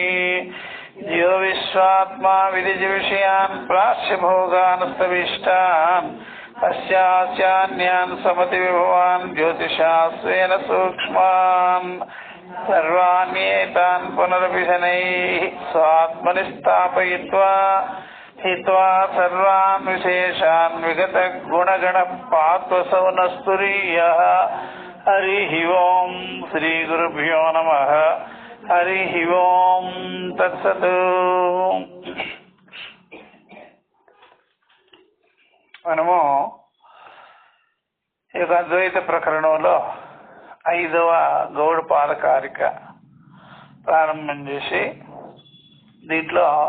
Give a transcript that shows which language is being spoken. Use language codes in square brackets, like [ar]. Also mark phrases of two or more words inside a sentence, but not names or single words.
[sa] यो विश्वात्मा विदिजविषयान् प्राच्य भोगान् सविष्टान् अस्यान्यान् समति विभवान् ज्योतिषास्वेन सूक्ष्मान् सर्वाण्येतान् पुनरपि शनैः स्वात्मनि स्थापयित्वा हित्वा सर्वान् विशेषान् विगत गुणगण पात्वसौ नस्तुरीयः। हरिः ओं श्री गुरुभ्यो नमः। हरिः ओं तत्सत्। [te] మనము ఈ అద్వైత ప్రకరణంలో 5వ గౌడ పాదకారిక ప్రారంభం చేసి దీంట్లో